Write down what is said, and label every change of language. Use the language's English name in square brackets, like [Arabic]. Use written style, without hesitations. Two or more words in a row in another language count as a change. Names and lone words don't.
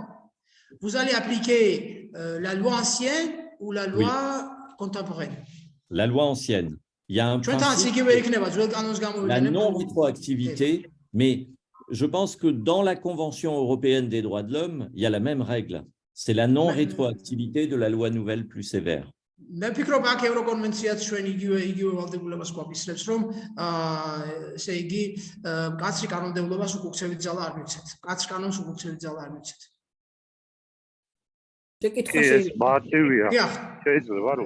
[French] Vous allez appliquer la loi ancienne ou la loi contemporaine? La loi ancienne. Il y a un principe, la non-rétroactivité, mais je pense que dans la Convention européenne des droits de l'homme, il y a la même règle. C'est la non-rétroactivité de la loi nouvelle plus sévère. [Georgian] მე ვფიქრობ აქ ევროკონვენციაც ჩვენ იგივე ვალდებულებას გვაფისრებს რომ ესე იგი კაცრი კანონმდებლობას უკუქცევით ძალა არ მიცეთ. კაცრ კანონს უკუქცევით ძალა არ მიცეთ. შეკითხვა შეიძლება. მარტივია. დიახ. შეიძლება რომ.